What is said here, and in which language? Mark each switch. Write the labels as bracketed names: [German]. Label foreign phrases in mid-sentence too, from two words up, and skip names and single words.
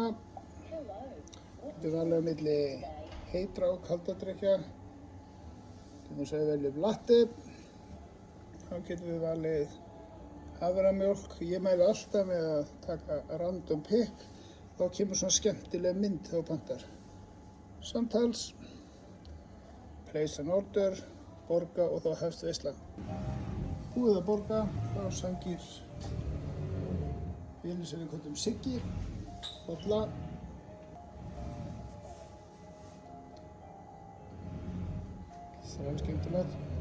[Icelandic] Getur valið á milli heitra og kalda drykkja. Til þess að við veljum latte. Þá getum við valið haframjólk. Ég mæli alltaf með að taka [English] random pick. [Icelandic] Þá kemur svona skemmtileg mynd þegar þú pantar. Samtals, [English] place an order, [Icelandic] borga og þá hefst veislan. Búið að borga, þá sækir vinur sem við köllum Siggi, bolla. Það er skemmtilegt.